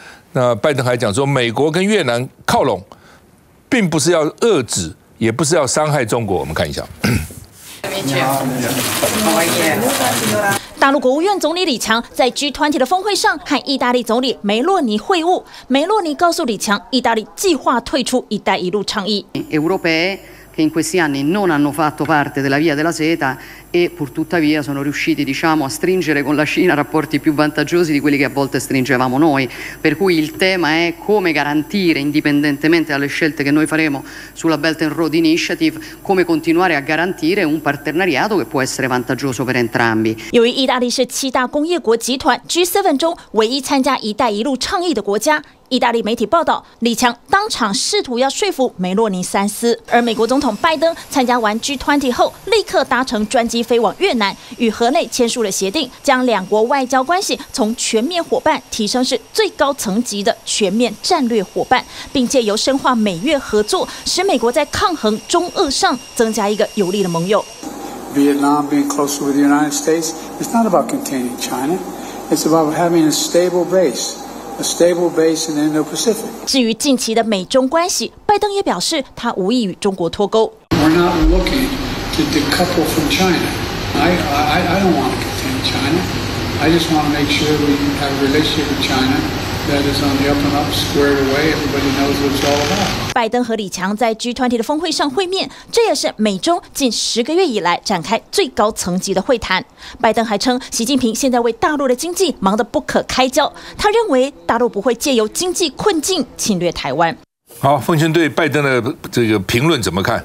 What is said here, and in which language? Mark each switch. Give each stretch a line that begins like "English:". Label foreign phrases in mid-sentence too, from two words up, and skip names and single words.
Chinese: 那拜登还讲说，美国跟越南靠拢。并不是要遏制，也不是要伤害中国。我们看一下。大陆国务院总理李强在 G20 的峰会上和意大利总理梅洛尼会晤。梅洛尼告诉李强，意大利计划退出"一带一路"倡议。
Italian: che in questi anni non hanno fatto parte della via della seta e pur tuttavia sono riusciti a stringere con la Cina rapporti più vantaggiosi di quelli che a volte stringevamo noi, per cui il tema è come garantire, indipendentemente dalle scelte che noi faremo sulla Belt and Road Initiative, come continuare a garantire un partenariato che può essere vantaggioso per entrambi.
Chinese: 由于意大利是7大工业国集团 G7 中唯一参加"一带一路"倡议的国家。意大利媒体报道，李强当场试图要说服梅洛尼三思，而美国总统拜登参加完 G20 后，立刻搭乘专机飞往越南，与河内签署了协定，将两国外交关系从全面伙伴提升至最高层级的全面战略伙伴，并且由深化美越合作，使美国在抗衡中俄上增加一个有力的盟友。
English: Vietnam being closer with the United States, it's not about containing China, it's about having a stable base in the Indo-Pacific.
Chinese: 至于近期的美中关系，拜登也表示他无意与中国脱钩。
English: We're not looking to decouple from China. I don't want to contain China. I just want to make sure we have a relationship with China that is on the up and up, squared away. Everybody knows what it's all about.
Chinese: 拜登和李强在 G20 的峰会上会面，这也是美中近10个月以来展开最高层级的会谈。拜登还称，习近平现在为大陆的经济忙得不可开交，他认为大陆不会借由经济困境侵略台湾。好，凤馨对拜登的这个评论怎么看？